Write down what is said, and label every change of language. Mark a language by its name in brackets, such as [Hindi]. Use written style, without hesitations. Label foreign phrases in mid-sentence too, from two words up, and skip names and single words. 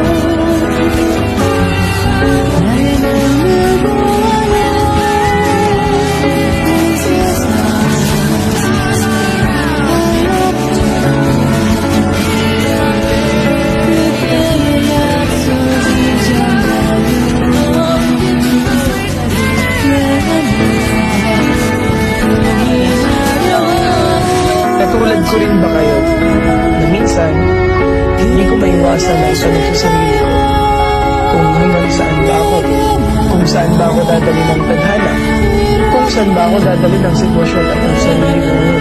[Korean] 나의 눈을 보아요. 온 세상 하얗던 그때의 약속 잊었나요? [Filipino] Katulad ko rin ba kayo na minsan hindi ko maiwasan na itanong sa sarili ko kung hanggang saan ba ako, kung saan ba ako dadali ng tadhana, kung saan ba ako dadali ng sitwasyon at ang sarili ko ngayon.